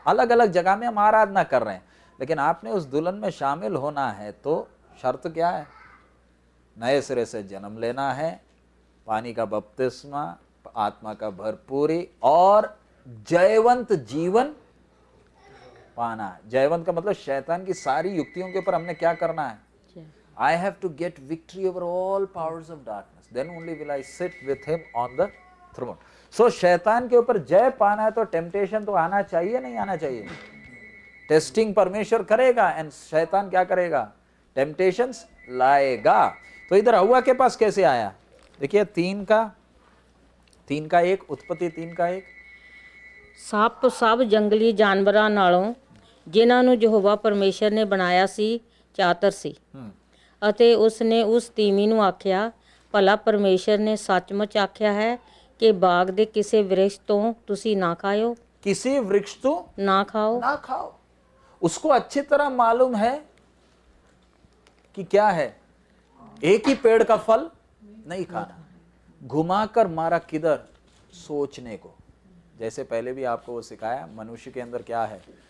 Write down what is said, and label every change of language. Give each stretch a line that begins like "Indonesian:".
Hindi: अलग अलग जगह में हम आराधना कर रहे हैं, लेकिन आपने उस दुल्हन में शामिल होना है तो शर्त क्या है? नए सिरे से जन्म लेना है, पानी का बपतिस्मा, आत्मा का भरपूरी और जयवंत जीवन पाना है। जयवंत का मतलब शैतान की सारी युक्तियों के ऊपर हमने क्या करना है?
English: I have to get victory over all powers of darkness. Then only will I sit with him on the throne.
Hindi: So शैतान के ऊपर जय पाना है तो टेम्पटेशन तो आना चाहिए, नहीं आना चाहिए? टेस्टिंग परमेश्वर करेगा एंड शैतान क्या करेगा? टेम्पटेशंस लाएगा। तो इधर हवा के पास कैसे आया? देखिए 3 का 1, उत्पत्ति 3 का 1।
Punjabi: ਸੱਪ ਸਭ ਜੰਗਲੀ ਜਾਨਵਰਾਂ ਨਾਲੋਂ ਜਿਨ੍ਹਾਂ ਨੂੰ ਯਹੋਵਾ ਪਰਮੇਸ਼ਰ ਨੇ ਬਣਾਇਆ ਸੀ ਚਾਤਰ ਸੀ। ਅਤੇ ਉਸ ਨੇ ਉਸ ਤੀਵੀਂ ਨੂੰ ਆਖਿਆ, ਭਲਾ ਪਰਮੇਸ਼ਰ ਨੇ ਸੱਚਮੁੱਚ ਆਖਿਆ ਹੈ ਕਿ ਬਾਗ ਦੇ ਕਿਸੇ ਵ੍ਰਿਕਸ਼ ਤੋਂ ਤੁਸੀਂ ਨਾ ਖਾਓ?
Hindi: किसी वृक्ष तो ना खाओ। ना खाओ। उसको अच्छी तरह मालूम है कि क्या है, एक ही पेड़ का फल नहीं खाना। घुमाकर मारा किधर? सोचने को। जैसे पहले भी आपको वो सिखाया, मनुष्य के अंदर क्या है?